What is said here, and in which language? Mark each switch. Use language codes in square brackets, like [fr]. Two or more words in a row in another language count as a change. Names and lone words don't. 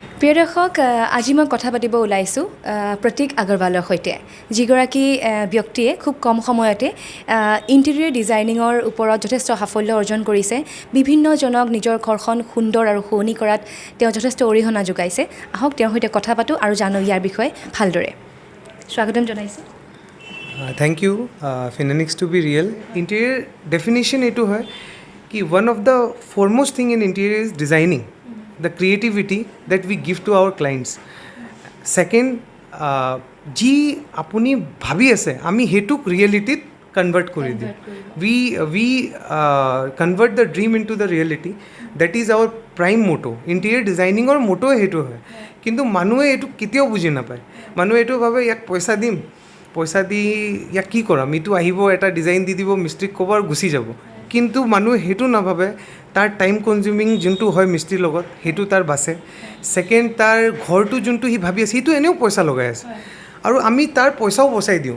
[as] প্ৰিয় দৰ্শক, আজি মই কথা পাতিব ওলাইছোঁ প্ৰতীক আগৰৱালৰ সৈতে, যিগৰাকী ব্যক্তিয়ে খুব কম সময়তে ইণ্টেৰিয়ৰ ডিজাইনিঙৰ ওপৰত যথেষ্ট সাফল্য অৰ্জন কৰিছে। বিভিন্নজনক নিজৰ ঘৰখন সুন্দৰ আৰু শুৱনি কৰাত তেওঁ যথেষ্ট অৰিহণা যোগাইছে। আহক তেওঁৰ সৈতে কথা পাতোঁ আৰু জানো ইয়াৰ বিষয়ে ভালদৰে। স্বাগতম জনাইছোঁ। [en] Thank you. Phoenix to be real. Interior definition [as] এইটো হয় কি [en] one of the foremost thing in interior is designing. The creativity that we give to our clients. Second, [as] যি আপুনি ভাবি আছে আমি সেইটোক ৰিয়েলিটিত কনভাৰ্ট কৰি দিওঁ। [en] We convert the dream into the reality. That is our prime motto. Interior designing or motto [as] সেইটো হয়। কিন্তু মানুহে এইটো কেতিয়াও বুজি নাপায়। মানুহে এইটো ভাবে ইয়াক পইচা দি ইয়াক কি কৰাম, এইটো আহিব এটা ডিজাইন দি দিব, মিস্ত্ৰীক ক'ব আৰু গুচি যাব। কিন্তু মানুহে সেইটো নাভাবে তাৰ টাইম কনজিউমিং যোনটো হয় মিস্ত্ৰীৰ লগত সেইটো তাৰ বাচে। ছেকেণ্ড, তাৰ ঘৰটো যোনটো সি ভাবি আছে সেইটো এনেও পইচা লগাই আছে আৰু আমি তাৰ পইচাও বচাই দিওঁ।